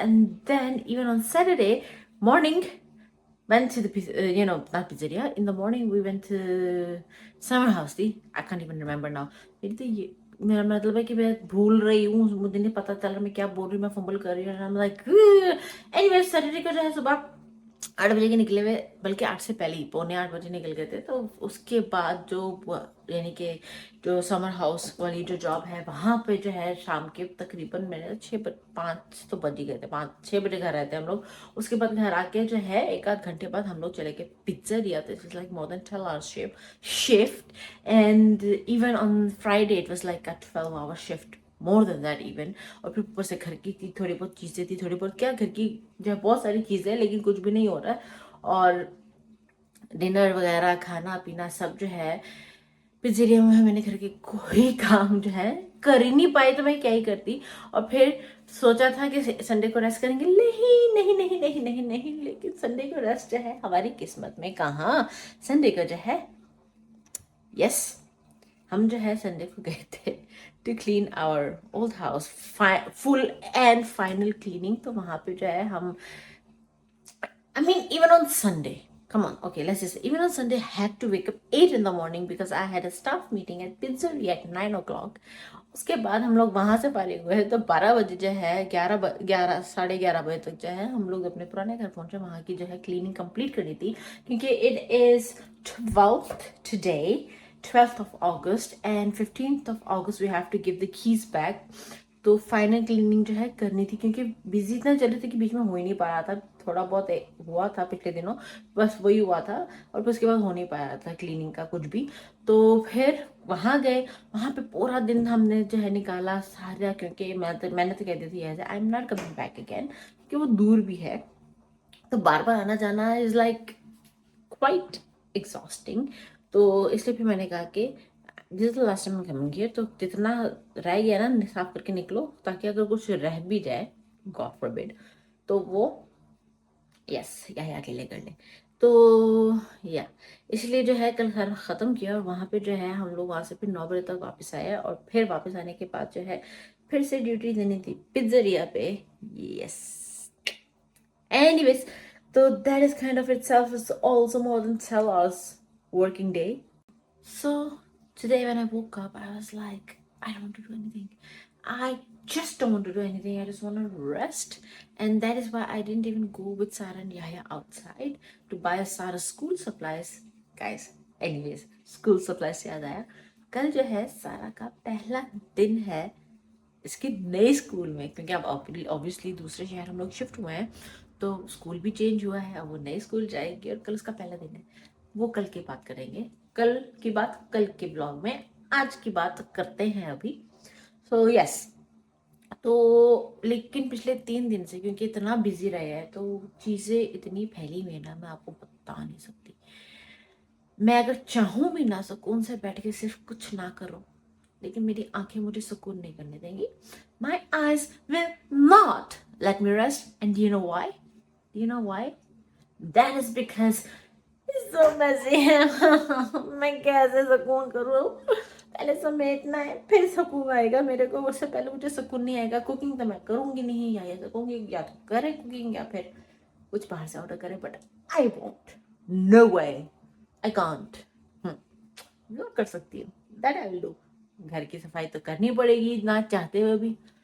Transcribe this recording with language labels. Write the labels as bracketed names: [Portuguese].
[English] And then even on Saturday morning went to the not pizzeria. In the morning we went to summer house थी. I can't even remember now. [Hindi] मेरी तो ये मेरा मतलब है कि मैं भूल रही हूँ, मुझे नहीं पता चल रहा मैं क्या बोल रही हूँ, मैं फंबल कर रही हूँ। [English] I'm like anyway [Hindi] सैटरडे को जो है सुबह 8 बजे के निकले हुए, बल्कि 8 से पहले ही 7:45 निकल गए थे। तो उसके बाद जो यानी कि जो समर हाउस वाली जो जॉब है वहाँ पे जो है शाम के तकरीबन मेरे 5 तो बज ही गए थे, 5-6 बजे घर आए थे हम लोग। उसके बाद घर आके जो है एक आध घंटे बाद हम लोग चले गए पिज्जा दिया था। [English] It like more than 12 hours shift and even on Friday it was like a 12-hour shift, more than that even. [Hindi] और फिर ऊपर से घर की थोड़ी बहुत चीज़ें थी, थोड़ी बहुत क्या घर की जो है बहुत सारी चीज़ें, लेकिन कुछ भी नहीं हो रहा है। और डिनर वगैरह खाना पीना सब जो है पिज्जेरिया में मैंने घर के कोई काम जो है कर ही नहीं पाई, तो मैं क्या ही करती। और फिर सोचा था कि संडे को रेस्ट करेंगे, नहीं नहीं नहीं नहीं नहीं नहीं, लेकिन संडे को रेस्ट जो है हमारी किस्मत में कहाँ। संडे को जो है यस हम जो है संडे को गए थे [English] To clean our old house, full and final cleaning. [Hindi] तो वहाँ पे जो है हम [English] I mean, even on Sunday, come on, okay, let's just say, even on Sunday, I had to wake up 8 in the morning because I had a staff meeting at Pizzeria at 9 o'clock. [Hindi] उसके बाद हम लोग वहाँ से फारिग हुए तो 12 बजे जो है 11 साढ़े 11 बजे तक जो है हम लोग अपने पुराने घर पहुँचे। वहाँ की जो है क्लीनिंग कंप्लीट करनी थी क्योंकि [English] It is 12th today, 12th of August and 15th of August we have to give the keys back. [Hindi] तो फाइनल क्लीनिंग जो है करनी थी क्योंकि बिजी इतना चल रही थी कि बीच में हो ही नहीं पा रहा था। थोड़ा बहुत हुआ था पिछले दिनों, बस वही हुआ था और फिर उसके बाद हो नहीं पाया था क्लीनिंग का कुछ भी। तो फिर वहाँ गए, वहाँ पे पूरा दिन हमने जो है निकाला सारा, क्योंकि मैंने तो कह दी थी ऐसे [English] I am not coming back again, [Hindi] क्योंकि वो दूर भी है तो बार बार आना जाना [English] Is like quite exhausting. [Hindi] तो इसलिए फिर मैंने कहा कि [English] this last time coming here, [Hindi] तो जितना रह गया ना साफ करके निकलो, ताकि अगर कुछ रह भी जाए [English] god forbid [Hindi] तो वो यस या अकेले कर ले। तो या इसलिए जो है कल सारा ख़त्म किया और वहाँ पे जो है हम लोग वहाँ से फिर 9 बजे तक वापस आए। और फिर वापस आने के बाद जो है फिर से ड्यूटी देनी थी पिज्जेरिया पे। [English] Yes anyways, so that is kind of itself is also more than 12 hours working day. So today when I woke up, I was like, I don't want to do anything. I just don't want to do anything. I just want to rest. And that is why I didn't even go with Sarah and Yahya outside to buy Sarah school supplies. Guys, anyways, school supplies [Hindi] से याद आया, कल जो है सारा का पहला दिन है इसके नए स्कूल में, क्योंकि अब ऑब्वियसली दूसरे शहर हम लोग शिफ्ट हुए हैं तो स्कूल भी चेंज हुआ है। अब वो नए स्कूल जाएगी और कल उसका पहला दिन है। वो कल की बात करेंगे, कल की बात कल के ब्लॉग में, आज की बात करते हैं अभी। [English] so yes [Hindi] तो लेकिन पिछले 3 दिन से क्योंकि इतना बिजी रहे हैं तो चीज़ें इतनी फैली हुई है ना, मैं आपको बता नहीं सकती। मैं अगर चाहूँ भी ना सुकून से बैठ के सिर्फ कुछ ना करो, लेकिन मेरी आंखें मुझे सुकून नहीं करने देंगी. [English] My eyes will not let me rest. And do you know why? Do you know why? That is because it's so messy. [Hindi] मैं कैसे सुकून करूँ? पहले समेटना है, फिर सुकून आएगा मेरे को. उससे पहले मुझे सुकून नहीं आएगा. कुकिंग तो मैं करूँगी नहीं, या ये करूँगी, या तो करे कुकिंग या फिर कुछ बाहर से ऑर्डर करे. [English] But I won't. No way. I can't. [Hindi] जो कर सकती हूँ [English] That I will do. [Hindi] घर की सफाई तो करनी पड़ेगी ना चाहते हुए भी.